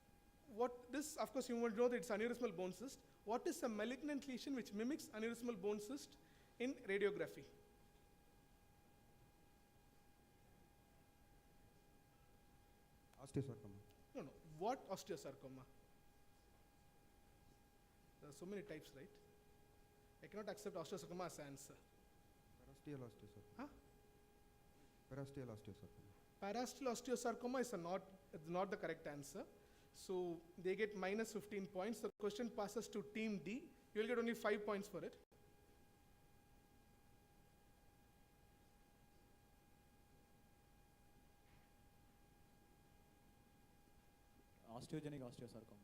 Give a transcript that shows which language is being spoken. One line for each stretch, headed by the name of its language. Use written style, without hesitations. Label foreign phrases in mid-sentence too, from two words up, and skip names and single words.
English: So What this, of course, you will know that it's aneurysmal bone cyst. What is a malignant lesion which mimics aneurysmal bone cyst in radiography? Osteosarcoma. No. What osteosarcoma? There are so many types, right? I cannot accept osteosarcoma as an answer. Parasteal osteosarcoma. Huh? Parasteal osteosarcoma. Parasteal osteosarcoma is not the correct answer. So they get minus 15 points. The question passes to team D. You will get only 5 points for it. Osteogenic osteosarcoma.